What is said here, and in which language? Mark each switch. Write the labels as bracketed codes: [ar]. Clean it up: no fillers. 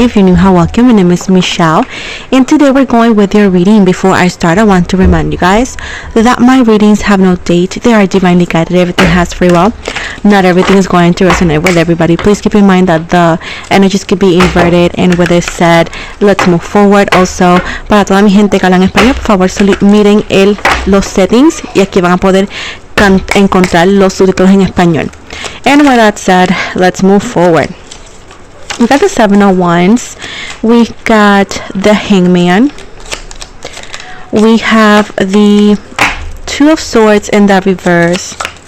[en] If you're new, how welcome. My name is Michelle, and today we're going with your reading. Before I start, I want to remind you guys that my readings have no date. They are divinely guided. Everything has free will. Not everything is going to resonate with everybody. Please keep in mind that the energies could be inverted. And with this said, let's move forward. [es] Also, para toda mi gente que habla en español, por favor, miren los settings y aquí van a poder encontrar los subtítulos en español. [en] And with that said, let's move forward. We got the Seven of Wands. We got the Hangman. We have the Two of Swords in the reverse.